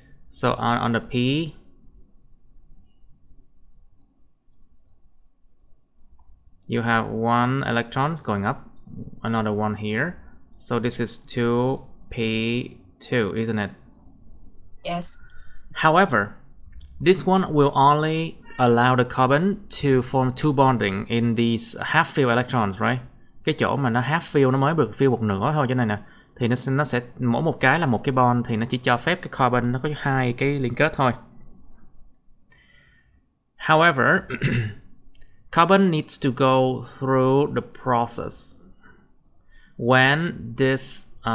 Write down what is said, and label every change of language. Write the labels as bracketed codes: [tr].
[en] So on the P, you have 1 electrons going up, another one here. So this is 2p2, isn't it? Yes. However, this one will only allow the carbon to form 2 bonding in these half-filled electrons, right? [vi] Cái chỗ mà nó half-fill nó mới được fill một nửa thôi, cho này nè. Thì nó sẽ mỗi một cái là một cái bond, thì nó chỉ cho phép cái carbon nó có 2 cái liên kết thôi. [en] However, carbon needs to go through the process. When this